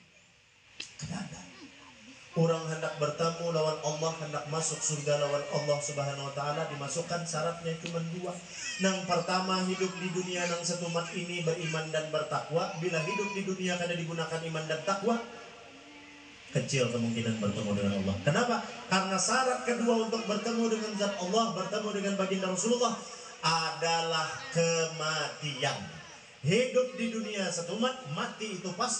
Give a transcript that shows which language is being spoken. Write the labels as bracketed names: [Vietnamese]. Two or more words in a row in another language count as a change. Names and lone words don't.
[Banjar] Kada ada. Orang hendak bertemu lawan Allah, hendak masuk surga lawan Allah [Arabic] سبحانه وتعالى, [Banjar] dimasukkan syaratnya cuma 2. Nang pertama, hidup di dunia nang setumat ini beriman dan bertakwa. Bila hidup di dunia kada digunakan iman dan takwa, kecil kemungkinan bertemu dengan Allah. Kenapa? Karena syarat kedua untuk bertemu dengan zat Allah, bertemu dengan baginda Rasulullah adalah kematian. Hidup di dunia setumat, mati itu pasti.